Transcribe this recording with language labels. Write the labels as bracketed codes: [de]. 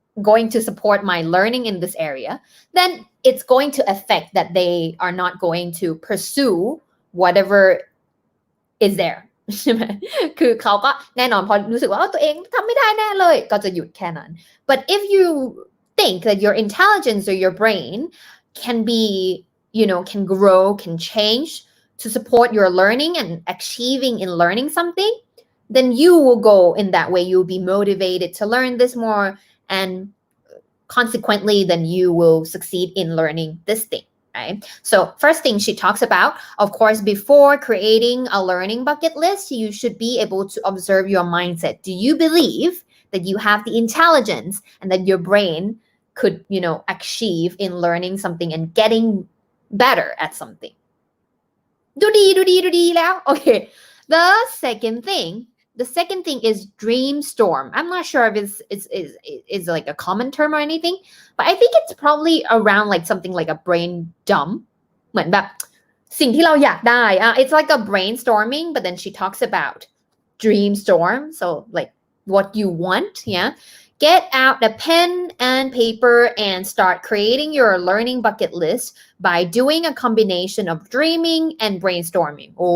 [en] going to support my learning in this area, then it's going to affect that they are not going to pursue whatever is there [th] ใช่ไหมคือเขาก็แน่นอนพอรู้สึกว่าตัวเองทำไม่ได้แน่เลยก็จะหยุดแค่นั้น [en] but if you think that your intelligence or your brain can be can grow, can change to support your learning and achieving in learning something, then you will go in that way. You'll be motivated to learn this more, and consequently, then you will succeed in learning this thing, right? So first thing she talks about, of course, before creating a learning bucket list, you should be able to observe your mindset. Do you believe that you have the intelligence and that your brain could, achieve in learning something and getting better at something? [th] ดูดีแล้ว [en] Okay. The second thing is dream storm. I'm not sure if it's like a common term or anything, but I think it's probably around like something like a brain dump. [th] เหมือนแบบสิ่งที่เราอยากได้ [en] it's like a brainstorming, but then she talks about dream storm. So like what you want, yeah. Get out a pen and paper and start creating your learning bucket list by doing a combination of dreaming and brainstorming.